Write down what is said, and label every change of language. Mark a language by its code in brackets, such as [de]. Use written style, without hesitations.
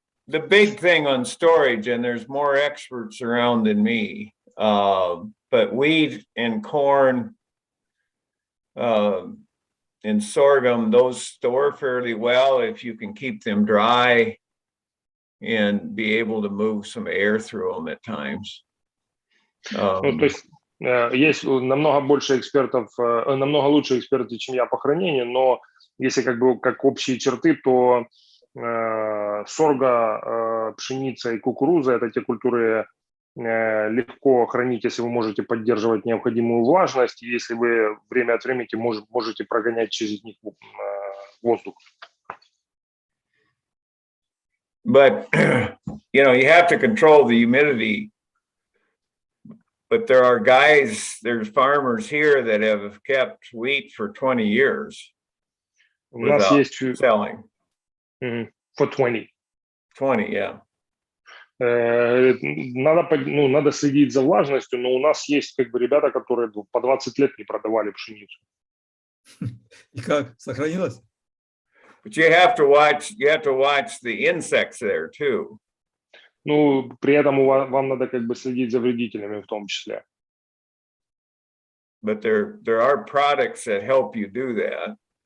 [en] The big thing on storage, and there's more experts around than me, but wheat and corn and sorghum, those store fairly well if you can keep them dry and be able to move some air through them at times. [ru] Ну, то есть есть намного больше экспертов, намного лучше эксперты, чем я по хранению, но если как бы как общие черты, то сорго, пшеница и кукуруза – это те культуры легко хранить, если вы можете поддерживать необходимую влажность, и если вы время от времени можете прогонять через них воздух. [en] But, you know, you have to control the humidity. But there are guys, there's farmers here that have kept wheat for 20 years without selling. For 20. 20, yeah. [ru] Надо следить за влажностью, но у нас есть как бы ребята, которые по 20 лет не продавали пшеницу. И как? Сохранилось? [en] But you have to watch the insects there too. [ru] Ну, при этом вам надо как бы следить за вредителями в том числе. [en] But there are products that help you do that.